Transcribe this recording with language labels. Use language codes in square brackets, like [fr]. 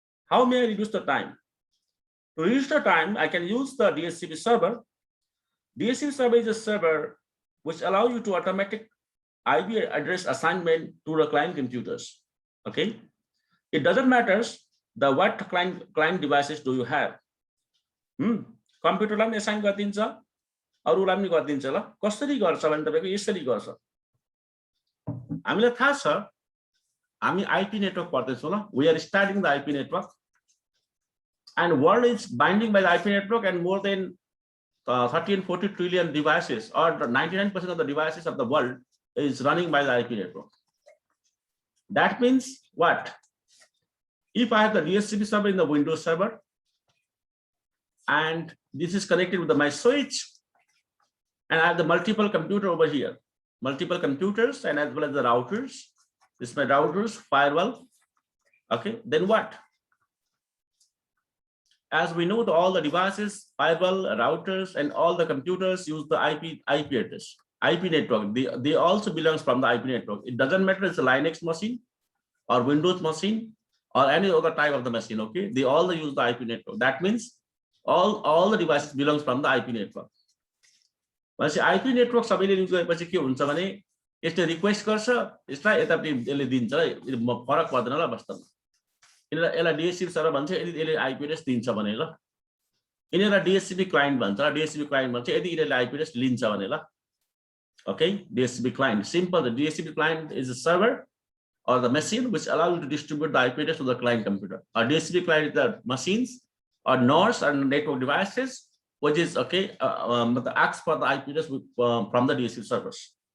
[en] How may I reduce the time? To reduce the time, I can use the DHCP server. DHCP server is a server which allows you to automatic IP address assignment to the client computers. Okay, it doesn't matter the what client devices do you have. [ne] Computer लाई assign गरिदिन्छ, अरूलाई पनि गरिदिन्छ ल। कसरी गर्छ भने तपाईको यसरी गर्छ। हामीलाई थाहा छ हामी IP network पढ्दैछौँ ल। [en] We are studying the IP network and world is binding by the IP network, and more than 30 and 40 trillion devices, or 99% of the devices of the world is running by the IP network. That means what? If I have the DHCP server in the Windows server, and this is connected with my switch, and I have the multiple computer over here, multiple computers, and as well as the routers. This is my routers, firewall. Okay, then what? As we know, all the devices, firewall, routers, and all the computers use the IP address, IP network. They also belongs from the IP network. It doesn't matter it's a Linux machine or Windows machine or any other type of the machine. Okay, they all use the IP network. That means all the devices belongs from the IP network. [ne] Once IP network सबैले use गरेपछि के हुन्छ भने यसले request गर्छ, यसलाई यतापट्टि यसले दिन्छ, फरक पर्दैन ल वास्तवमा। यसलाई DHCP सर्भर भन्छ, यदि यसले IP एड्रेस दिन्छ भने ल। यिनीलाई DHCP क्लाइन्ट भन्छ, DHCP क्लाइन्ट भन्छ यदि यसले IP एड्रेस लिन्छ भने ल। [en] Okay, DHCP client, simple. The DHCP client is a server or the machine which allows you to distribute the IP address to the client computer. Or DHCP client is the machines or nodes and network devices, which is okay, acts for the IP address from the DHCP servers.